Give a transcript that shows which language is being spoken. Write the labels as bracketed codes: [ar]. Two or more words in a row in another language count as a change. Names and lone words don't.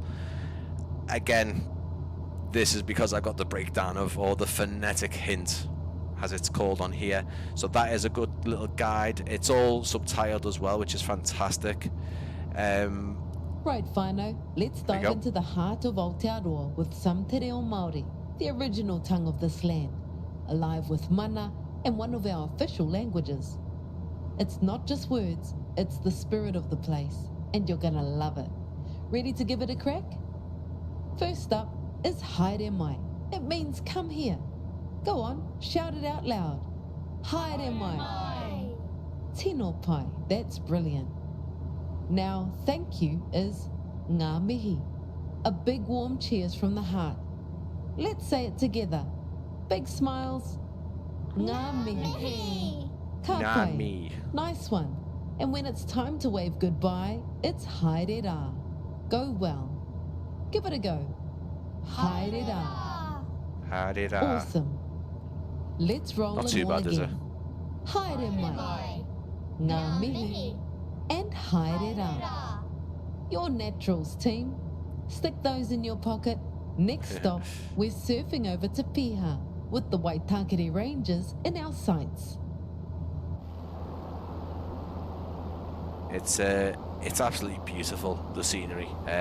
[en] Again, this is because I got the breakdown of, or the phonetic hint, as it's called on here. So that is a good little guide. It's all subtitled as well, which is fantastic. Right, Whānau, let's dive into the heart of Aotearoa with some [mi] te reo Māori, [en] the original tongue of this land, alive with mana and one of our official languages. It's not just words, it's the spirit of the place, and you're gonna love it. Ready to give it a crack? First up is [mi] haere mai. [en] It means come here. Go on, shout it out loud. [mi] Haere mai. Tino pai, [en] that's brilliant. Now, thank you is [mi] ngā mihi. [en] A big warm cheers from the heart. Let's say it together. Big smiles. [mi] Ngā mihi. Ka koe. [en] Nice one. And when it's time to wave goodbye, it's [mi] haere rā. [en] Go well. Give it a go. [mi] Haere rā. Haere rā. [en] Awesome. Let's roll Not them too all bad, is it? again. [mi] Haere mai. Ngā mihi. And haere rā. [en] Your naturals, team. Stick those in your pocket. Next stop, we're surfing over to Piha with the Waitakere Ranges in our sights. It's absolutely beautiful, the scenery.